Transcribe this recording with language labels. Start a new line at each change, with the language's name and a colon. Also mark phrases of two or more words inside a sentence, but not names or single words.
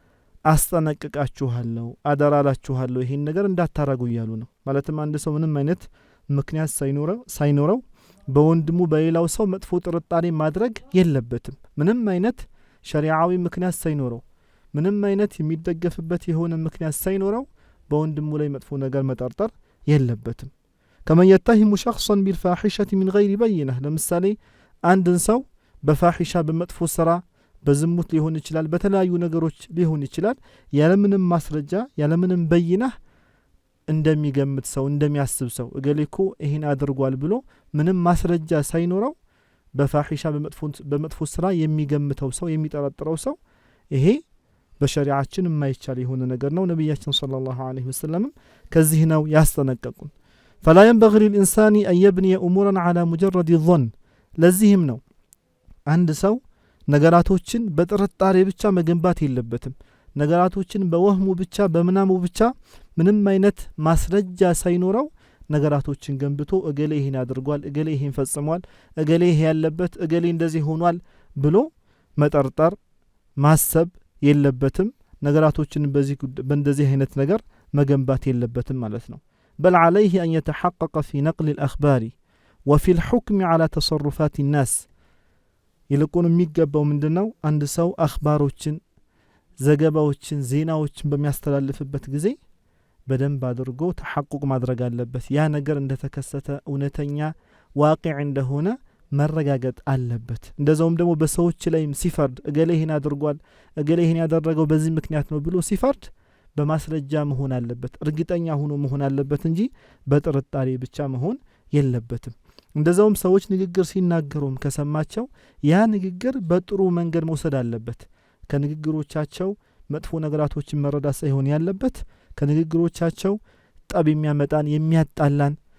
Amharic: አስጠነቅቃችኋለሁ፣ አደራላችኋለሁ ይሄን ነገር እንዳታረጉ ይያሉ ነው። ማለትም አንድ ሰው ምንም አይነት ምክንያት ሳይኖረው በወንድሙ በሌላው ሰው መጥፎ ጥርጣሬ ማድረግ የለበትም። ምንም አይነት ሸሪዓዊ ምክንያት ሳይኖረው፣ ምንም አይነት የሚደገፍበት የሆነ ምክንያት ሳይኖረው በወንድሙ ላይ መጥፎ ነገር መጠርጠር የለበትም።
Arabic: كما يتهم شخصا بالفاحشة من غير بينة
Amharic: ለምሳሌ አንድን ሰው በፋሒሻ በመጥፎ ስራ በዝሙት ሊሆን ይችላል፣ በተለያዩ ነገሮች ሊሆን ይችላል፣ ያለምንም ማስረጃ ያለምንም በይና እንደሚገምት ሰው እንደሚያስብ ሰው እገሌኮ ይሄን አድርጓል ብሎ ምንም ማስረጃ ሳይኖረው በፋሒሻ በመጥፎ ስራ የሚገምተው ሰው የሚጠረጥረው ሰው ይሄ በሸሪዓችን የማይቻል የሆነ ነገር ነው። ነብያችን
Arabic: صلى الله عليه وسلم
Amharic: ከዚህ ነው ያስጠነቀቁን።
Arabic: فلا ينبغي للإنسان أن يبني أمورا على مجرد الظن
Amharic: ለዚህም ነው አንድ ሰው ነገራቶችን በጥርጣሬ ብቻ መገንባት የለበትም። ነገራቶችን በወህሙ ብቻ በመናሙ ብቻ ምንም አይነት ማስረጃ ሳይኖረው ነገራቶችን ገንብቶ እገሌ ይሄን አድርጓል፣ እገሌ ይሄን ፈጽሟል፣ እገሌ ይሄ ያለበት፣ እገሌ እንደዚህ ሆኗል ብሎ መጠርጠር ማሰብ የለበትም። ነገራቶችን በእንደዚህ አይነት ነገር መገንባት የለበትም ማለት ነው።
Arabic: بل عليه أن يتحقق في نقل الأخبار وفي الحكم على تصرفات الناس
Amharic: ይልቁን የሚገባው ምንድነው? አንድ ሰው አኽባሮችን ዘገባዎችን ዜናዎችን በሚያስተላልፍበት ጊዜ በደንብ አድርጎ ተሐቁቅ ማድረግ አለበት። ያ ነገር እንደተከሰተ እውነተኛ ዋቂዕ እንደሆነ መረጋገጥ አለበት። እንደዛውም ደግሞ በሰዎች ላይም ሲፈርድ እገሌ ይሄን አድርጓል፣ እገሌ ይሄን ያደረገው በዚህ ምክንያት ነው ብሎ ሲፈርድ በማስረጃ መሆን አለበት፣ እርግጠኛ ሆኖ መሆን አለበት እንጂ በጥርጣሬ ብቻ መሆን የለበትም። እንደዛውም ሰዎች ንግግር ሲናገሩም ከሰማቸው ያ ንግግር በጥሩ መንገድ መውሰድ አለበት። ከንግግሮቻቸው መጥፎ ነገራቶችን መረዳት ሳይሆን ያለበት ከንግግሮቻቸው ጠብ የሚያመጣን የሚያጣላን